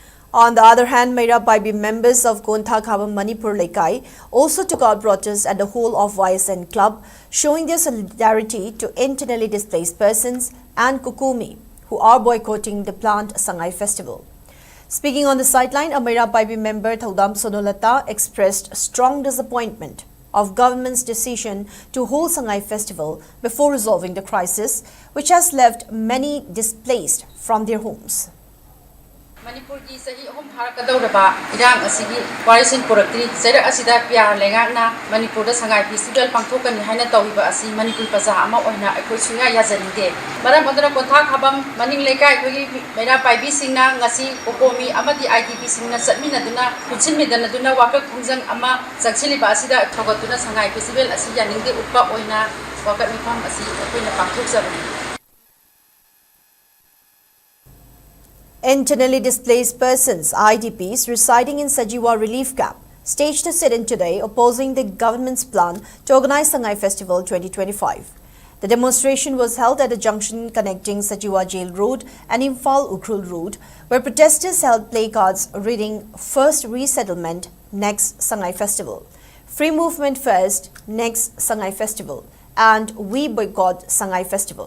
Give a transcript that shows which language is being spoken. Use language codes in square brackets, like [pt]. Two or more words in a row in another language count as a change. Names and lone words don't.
[en] On the other hand, HEMABATI members of Kontha Khabam Manipur Lekai also took out protests at the whole of YSN Club, showing their solidarity to internally displaced persons and Kukumi, who are boycotting the planned Sangai festival. Speaking on the sideline, a HEMABATI member Thaudam Sonolata expressed strong disappointment of government's decision to hold Sangai festival before resolving the crisis, which has left many displaced from their homes. [mni] Manipur ki sahi hom pharakadawraba irang asigi warisin poraktri sera asida pyar lengakna Manipur da Sangai festival pangthokani haina tawhiba asi Manipur paza ama oina akhoi suya yajanide maram adra Kontha Khabam maning lekai khogi HEMABATI singna ngasi kokomi amadi IDP singna satmina duna kuchin medana duna wakak khungjang ama sakchili ba asida thogatuna Sangai festival asi yaningde utpa oina wakak mifam asi akoina pangthokjabani. [en] Internally displaced persons, IDPs, residing in Sajiwa relief camp staged a sit-in today opposing the government's plan to organize Sangai Festival 2025. The demonstration was held at a junction connecting Sajiwa Jail Road and Imphal Ukrul Road, where protesters held placards reading "First Resettlement, Next Sangai Festival," "Free Movement First, Next Sangai Festival," and "We Boycott Sangai Festival."